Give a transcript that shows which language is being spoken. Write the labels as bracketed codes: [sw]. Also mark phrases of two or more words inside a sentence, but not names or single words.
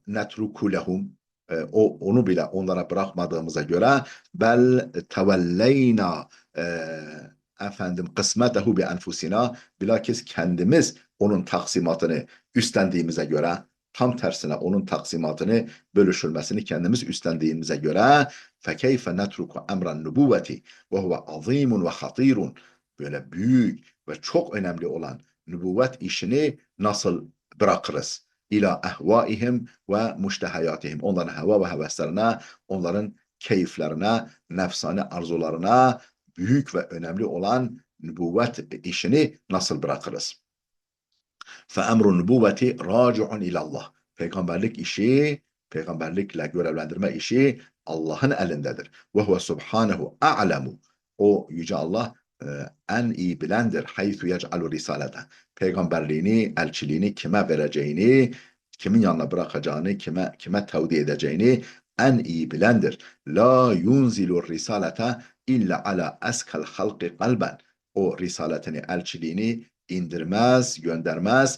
[ar] نترك لهم, [tr] onu bile onlara bırakmadığımıza göre [ar] بل تولينا [tr] efendim [ar] قسمته بأنفسنا, [tr] bilakis kendimiz onun taksimatını üstlendiğimize göre, tam tersine onun taksimatını, bölüşülmesini kendimiz üstlendiğimize göre [ar] فكيف نترك أمر النبوة وهو عظيم وخطير, [tr] böyle büyük ve çok önemli olan nübüvvet işini nasıl bırakırız? [ar] إلى أهوائهم ومشتهياتهم. [tr] Onların heva ve heveslerine, onların keyiflerine, nefsane arzularına büyük ve önemli olan nübüvvet işini nasıl bırakırız? [ar] فَاَمْرُ النُّبُوَّةِ رَاجِعٌ اِلَى اللّٰهِ [tr] Peygamberlik işi, peygamberlikle görevlendirme işi Allah'ın elindedir. [ar] وَهُوَ سُبْحَانَهُ أَعْلَمُ [tr] O Yüce Allah en iyi bilendir. [ar] حَيْثُ يَجْعَلُ رِسَالَةً [tr] Peygamberliğini, elçiliğini kime vereceğini, kimin yanına bırakacağını, kime tevdi edeceğini en iyi bilendir. [ar] لا ينزل الرسالة إلا على أزكى الخلق قلبا. [tr] O risaletini, elçiliğini indirmez, göndermez.